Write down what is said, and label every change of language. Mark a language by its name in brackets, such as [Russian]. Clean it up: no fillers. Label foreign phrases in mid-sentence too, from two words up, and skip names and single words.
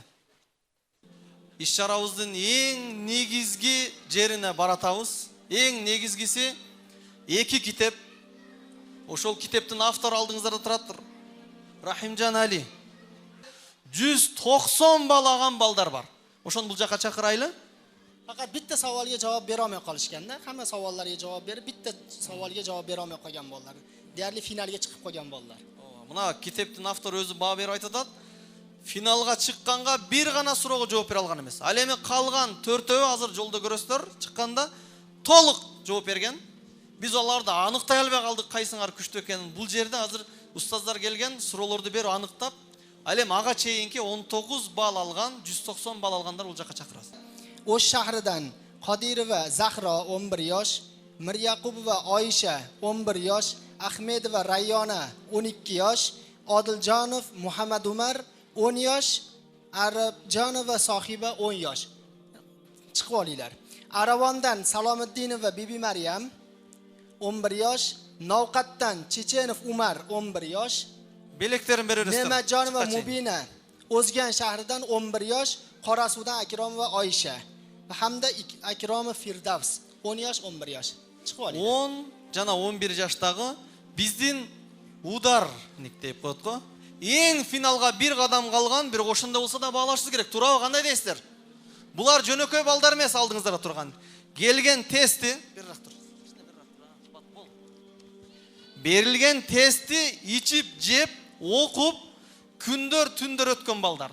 [Kyrgyz] Иш-чарабыздын эң негизги жерине баратабыз. Эң негизгиси 2 китеп. Ошол китептин автору алдыңыздарда туратыр. Рахимжан Али. 190 балаган балдар бар. Ошону бул жака чакырайлы. [Uzbek] Faqat bitta savolga javob bera olmay qolishganda, hamma savollarga javob berib, bitta savolga javob bera olmay qolgan bolalar. deyarli finalga chiqib qolgan bolalar. [Kyrgyz] Мына китептин автору өзү баа берип айтат. Финалга чыкканга бир гана суроого жооп бере алган эмес. Ал эми калган 4-өө азыр жолдо көрөсүздөр, чыкканда толук жооп берген. Биз аларды аныктай албай калдык, кайсыңар күчтүү экенин. Бул жерде азыр устаздар келген, суроолорду берип аныктап, ал эми ага чейинки 19 балл алган, 190 балл алгандар бул жака чакырабыз. [Uzbek] O'sh shahridan Qodirova Zahro 11 yosh, Miryaqubova Oyisha 11 yosh, Ahmedova Rayyona 12 yosh, Odiljonov Muhammad Umar 10 yosh, Arabjonova Sohiba 10 yosh. Chiqib olinglar. Aravondan Salomiddinova Bibi Maryam 11 yosh, Novqatdan Chechenov Umar 11 yosh, [Kyrgyz] Белектерин бересиз. [Uzbek] Ne'matjonova Mubina O'zgan shahridan 11 yosh, Qorasuvdan Akromova Oyisha hamda Akromov Firdavs 10 yosh, 11 yosh. Chiqib olinglar. [Kyrgyz] 10 жана 11 жаштагы биздин ударник деп коет го. Эң финалга бир кадам калган, бир ошондой болсо да баалашыбыз керек. Туурабы, кандай дейсиздер? Булар жөнөкөй балдар эмес алдыңыздарда турган. Келген тести, берилген тести ичип, жеп, окуп, күндөр түндөр өткөн балдар.